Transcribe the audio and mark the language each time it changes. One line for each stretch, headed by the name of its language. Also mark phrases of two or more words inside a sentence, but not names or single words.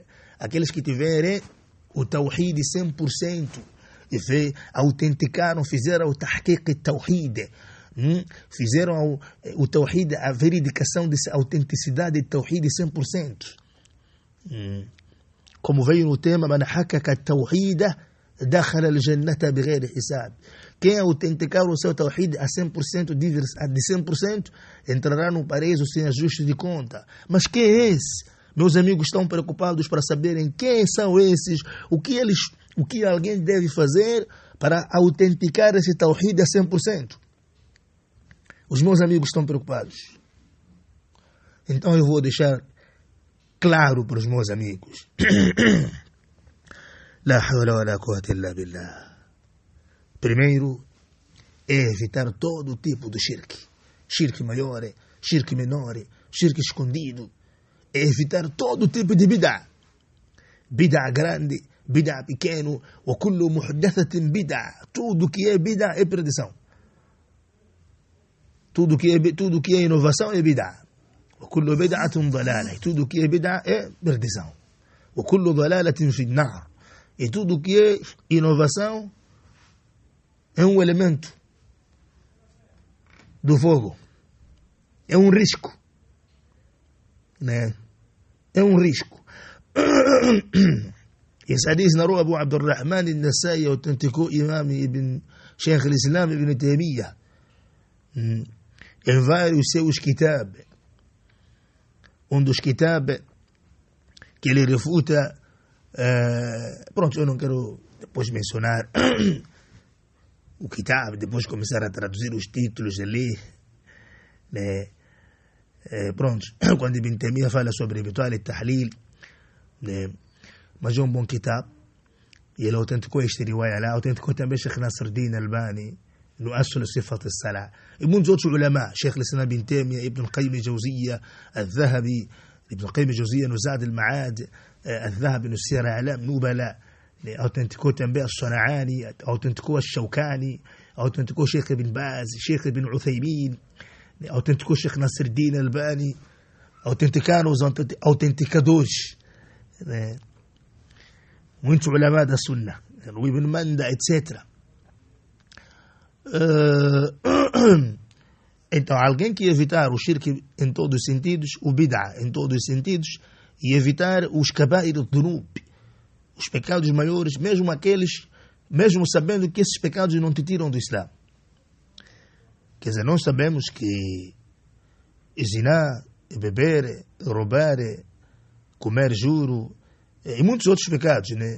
Portuguese: Aqueles que tiverem o tawhid 100%. E autenticaram, fizeram o
Arabic: تحقيق التوحيد.
Portuguese: Fizeram o tawhid, a verificação dessa autenticidade de tawhid 100%. Como veio no tema,
Arabic: من حقق التوحيد دخل الجنة بغير حساب.
Portuguese: Quem autenticar o seu tawhid a 100%, de 100%, entrará no paraíso sem ajuste de conta. Mas quem é esse? Meus amigos estão preocupados para saberem quem são esses, o que alguém deve fazer para autenticar esse tawhid a 100%. Os meus amigos estão preocupados. Então eu vou deixar claro para os meus amigos.
Arabic: لا حول ولا قوة إلا بالله.
Portuguese: Primeiro, é evitar todo tipo de shirk. Shirk maior, shirk menor, shirk escondido. É evitar todo tipo de bid'a. bid'a grande, bid'a pequeno,
Arabic: وكل محدثة بدعة.
Portuguese: Tudo que é bid'a é perdição. Tudo que é inovação é bid'a.
Arabic: وكل بدعة ضلالة.
Portuguese: Tudo que é bid'a é perdição.
Arabic: وكل ضلالة في النار.
Portuguese: E tudo que é inovação é um elemento do fogo. É um risco. Né? É um risco. Esse hadith narrou Abu Abdurrahman al-Nasai, autenticou Imam Ibn Sheikh al-Islam Ibn Taymiyyah em vários seus kitab. Um dos kitab que ele refuta, pronto, eu não quero depois mencionar o kitab, depois começar a traduzir os títulos ali, né? Pronto, quando Ibn Taymiyyah fala sobre Ibtal e Tahlil, né? Mas é um bom kitab, e ele autenticou este riwaya lá, autenticou também Sheikh Nasruddin Albani no Asl Sifat al-Salah, e muitos outros ulama, Sheikh al-Islam Ibn Taymiyyah, Ibn al-Qayyim al-Jawziyya, al-Dhahabi, Ibn al-Qayyim al-Jawziyya no Zad al-Ma'ad, al-Dhahabi no Siyar A'lam Nubala, autenticou também al-Sana'ani, autenticou al-Shawkani, autenticou Sheikh Ibn Baz, Sheikh Ibn Uthaymin, autenticou Sheikh Nasruddin Albani, autenticaram os autenticadores, né? Muitos ulama da Sunnah, o Ibn Manda, etc. Então, alguém que evitar o shirk em todos os sentidos, o bid'a em todos os sentidos, e evitar os
Arabic: كبائر الذنوب,
Portuguese: os pecados maiores, mesmo aqueles, mesmo sabendo que esses pecados não te tiram do Islã. Quer dizer, nós sabemos que ziná, beber, roubar, comer juro, e muitos outros pecados, né?